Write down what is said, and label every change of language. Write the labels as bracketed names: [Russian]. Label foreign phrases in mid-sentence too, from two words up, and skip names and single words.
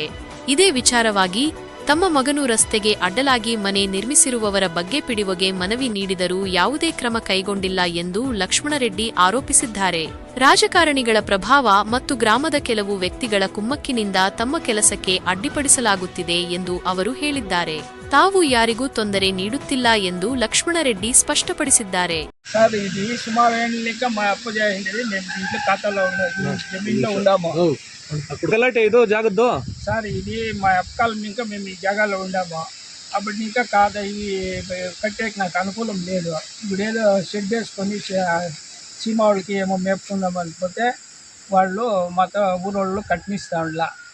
[Kannada] ಇದೇ ವಿಚಾರವಾಗಿ ತಮ್ಮ ಮಗನು ರಸ್ತೆಗೆ ಅಡ್ಡಲಾಗಿ ಮನೆ ನಿರ್ಮಿಸಿರುವವರ ಬಗ್ಗೆ ಪಿಡಿಒಗೆ ಮನವಿ ನೀಡಿದರೂ ಯಾವುದೇ ಕ್ರಮ ಕೈಗೊಂಡಿಲ್ಲ ಎಂದು ಲಕ್ಷ್ಮಣರೆಡ್ಡಿ ಆರೋಪಿಸಿದ್ದಾರೆ. ರಾಜಕಾರಣಿಗಳ ಪ್ರಭಾವ ಮತ್ತು ಗ್ರಾಮದ ಕೆಲವು ವ್ಯಕ್ತಿಗಳ ಕುಮ್ಮಕ್ಕಿನಿಂದ ತಮ್ಮ ಕೆಲಸಕ್ಕೆ ಅಡ್ಡಿಪಡಿಸಲಾಗುತ್ತಿದೆ ಎಂದು ಅವರು ಹೇಳಿದ್ದಾರೆ. ತಾವು ಯಾರಿಗೂ ತೊಂದರೆ ನೀಡುತ್ತಿಲ್ಲ ಎಂದು ಲಕ್ಷ್ಮಣರೆಡ್ಡಿ ಸ್ಪಷ್ಟಪಡಿಸಿದ್ದಾರೆ. [Telugu] సార్ ఇది సుమారు ఏళ్ళ మా అప్పు చేయండి మేము ఇంట్లో ఖాతాలో జమీన్లో ఉన్నాము ఇది జాగ్రత్త సార్. ఇది మా అప్పకాలం ఇంకా మేము ఈ జాగాలో ఉండాము. అప్పుడు ఇంకా కాదా ఇవి కట్టేకి నాకు అనుకూలం లేదు. ఇప్పుడు ఏదో షెడ్ వేసుకొని సీమావుడికి ఏమో మేపుకుందాం అనుకుంటే వాళ్ళు మాతో ఊరోళ్ళు కట్టినిస్తా ఉండలా.